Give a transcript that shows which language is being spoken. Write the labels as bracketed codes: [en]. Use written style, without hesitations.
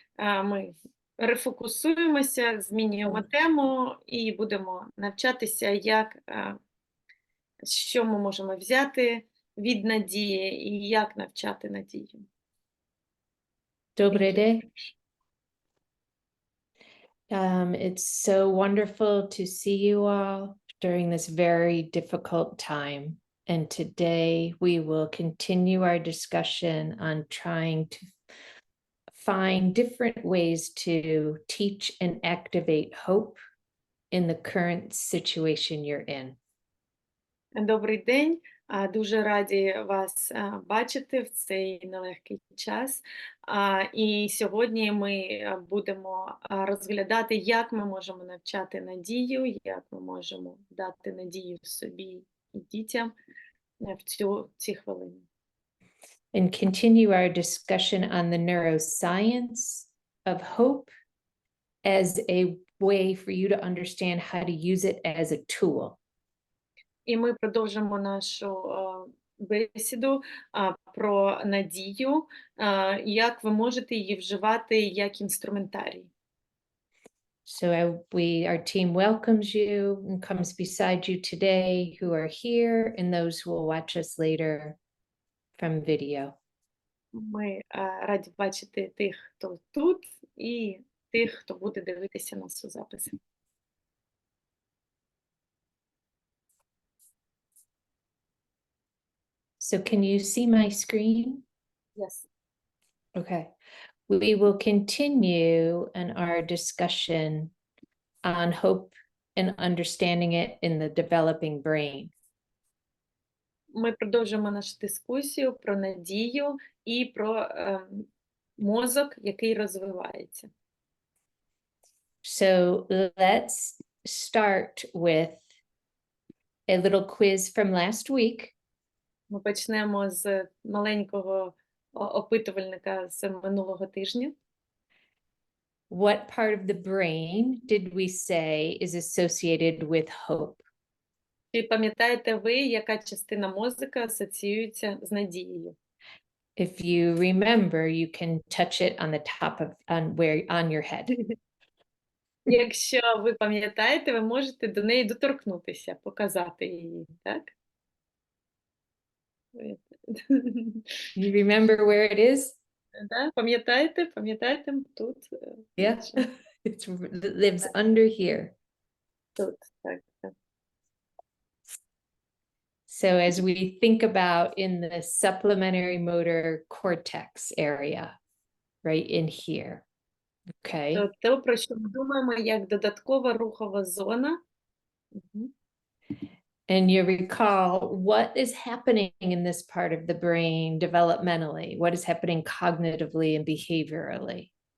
[uk] Ми рефокусуємося, змінюємо тему і будемо навчатися, що ми можемо взяти від надії і як навчати надію. Добрий день. [en] It's so wonderful to see you all during this very difficult time. And today we will continue our discussion on trying to find different ways to teach and activate hope in the current situation you're in. [uk] Добрий день. Дуже раді вас бачити в цей нелегкий час. І сьогодні ми будемо розглядати, як ми можемо навчати надію, як ми можемо дати надію собі і дітям в ці хвилини. [en] And continue our discussion on the neuroscience of hope as a way for you to understand how to use it as a tool. [uk] І ми продовжимо нашу бесіду про надію, як ви можете її вживати як інструментарій. [en] So our team welcomes you and comes beside you today who are here and those who will watch us later from video. [uk] Ми раді бачити тих, хто тут, і тих, хто буде дивитися нас у записі. [en] So can you see my screen? Yes. Okay. We will continue in our discussion on hope and understanding it in the developing brain. [uk] Ми продовжуємо нашу дискусію про надію і про мозок, який розвивається. [en] So let's start with a little quiz from last week. [uk] Ми почнемо з маленького опитувальника з минулого тижня. [en] What part of the brain did we say is associated with hope? [uk] Чи пам'ятаєте ви, яка частина мозку асоціюється з надією? [en] If you remember, you can touch it on the top of on your head. [uk] Якщо ви пам'ятаєте, ви можете до неї доторкнутися, показати її, так? [en] You remember where it is? [uk] Да? Пам'ятаєте тут? [en] Yeah, it lives under here. [uk] Тут, так, так. [en] So as we think about in the supplementary motor cortex area, right in here, okay? [uk] То, про що ми думаємо, як додаткова рухова зона. Мгм. [en] And you recall what is happening in this part of the brain developmentally, what is happening cognitively and behaviorally.